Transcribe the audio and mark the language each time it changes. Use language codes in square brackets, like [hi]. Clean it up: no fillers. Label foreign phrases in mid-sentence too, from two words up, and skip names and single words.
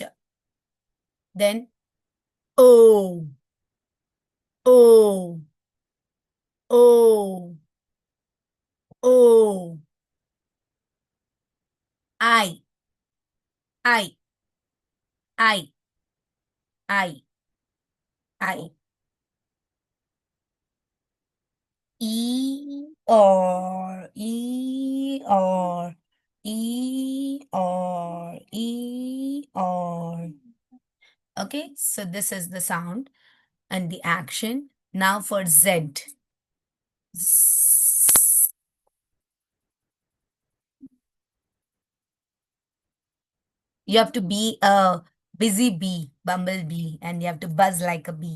[en] Then O, O, O, O, I, I, I, I. E, or. Okay, so this is the sound and the action. Now for Z. Z. You have to be a busy bee, bumblebee, and you have to buzz like a bee.